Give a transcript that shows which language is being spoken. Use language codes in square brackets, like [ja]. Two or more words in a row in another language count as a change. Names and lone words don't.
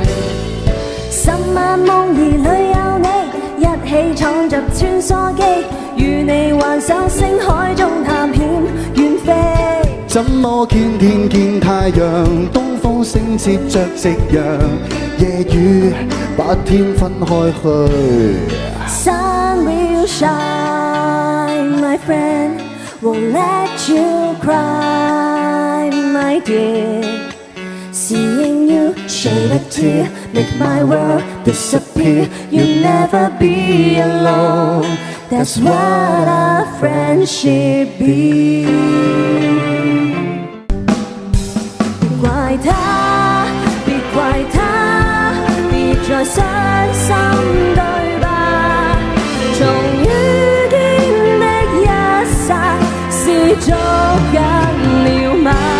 [yue] 10 萬夢兒裏有你，一起闖着穿梭機，與你幻想星海中探險遠飛。怎麼見天見太陽，東風升接着夕陽，夜與白天分開去。 [en] Sun will shine, my friend, won't let you cry, my dear. Seeing you shed a tear, make my world disappear. You'll never be alone. That's what our friendship be. [yue] 別怪他，別怪他，別再傷心對吧？重遇見的一剎，是足夠了嗎？